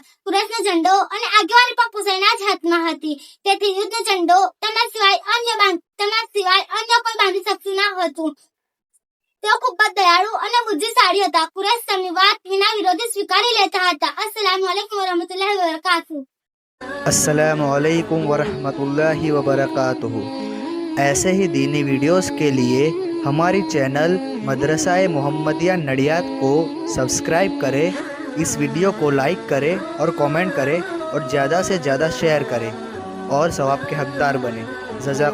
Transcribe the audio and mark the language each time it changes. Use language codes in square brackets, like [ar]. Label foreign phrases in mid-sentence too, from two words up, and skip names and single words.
[gu] કુરૈશનો ઝંડો અને આગેવાની પણ કુસૈના જ હાથમાં હતી, તેથી યુદ્ધનો ઝંડો તેમના સિવાય અન્ય કોઈ બાંધી શકતું ન હતું। તેઓ ખૂબ જ દયાળુ અને બુદ્ધિશાળી હતા। કુરૈશ તેમની વાત વિના વિરોધી સ્વીકારી લેતા હતા। [ar] السلام عليكم ورحمة الله وبركاته. السلام عليكم ورحمة الله وبركاته. [hi] ऐसे ही दीनी वीडियोस के लिए हमारी चैनल मदरसा मोहम्मदिया नडियाद को सब्सक्राइब करें, इस वीडियो को लाइक करें और कमेंट करें और ज़्यादा से ज़्यादा शेयर करें और सवाब के हकदार बने।